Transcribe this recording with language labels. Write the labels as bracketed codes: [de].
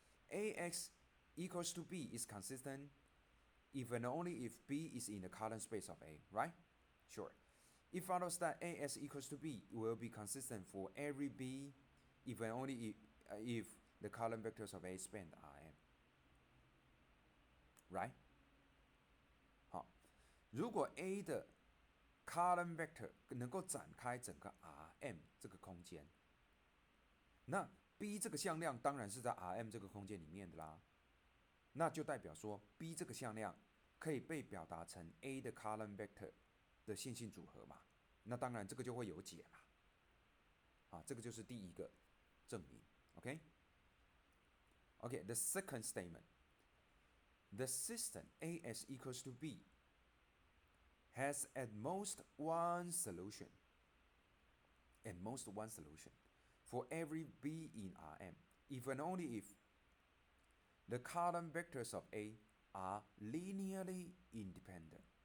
[en] AX equals to B is consistent if and only if B is in the column space of A, right? Sure. It follows that AS equals to B will be consistent for every B if and only if the column vectors of A span Rm. Right? [zh] 好，如果 A 的 column vector 能够展开整个 Rm 这个空间，那 B 这个向量当然是在 Rm 这个空间里面的啦，那就代表说 B 这个向量可以被表达成 A 的 column vector 的线性组合嘛，那当然这个就会有解啦。啊，这个就是第一个证明 ，OK？ [en] Okay, the second statement. The system AS equals to B has at most one solution. At most one solution for every B in Rm, if and only if the column vectors of A are linearly independent.